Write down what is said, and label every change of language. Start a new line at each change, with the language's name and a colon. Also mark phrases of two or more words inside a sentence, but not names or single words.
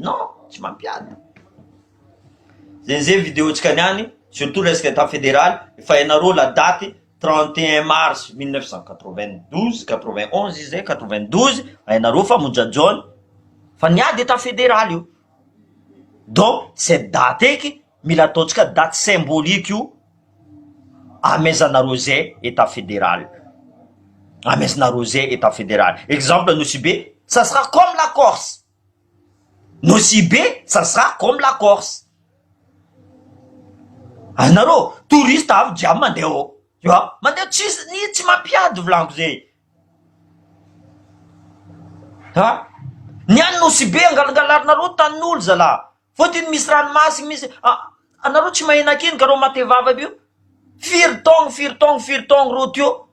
Malagasy: Non, tsy mampiady. Zay vidéo-tsika niany, surtout resaka
French: état fédéral,
Malagasy: efa hainareo
French: la date
Malagasy: 31 mars 1992, 91 zay, 92, hainareo fa monjanjona fa niady
French: état fédéral
Malagasy: io.
French: Donc cette date
Malagasy: eky mila ataontsika
French: date symbolique
Malagasy: io amezanareo zay
French: état fédéral.
Malagasy: Amezanareo zay
French: état fédéral. Exemple Nosy-Be, ça sera comme la Corse. Nosy-Be, ça sera comme la Corse.
Malagasy: Anareo touriste avy jiaby mandeha ao,
French: tu vois,
Malagasy: mandeha tsy mampiady volaniko zay. Ha? Niany Nosy be angalangalarinareo tanin'olo zalahy. Fotiny misy ranomasina misy anareo tsy mahina kiny kareo matevava aby io. Firy taogno ro teo.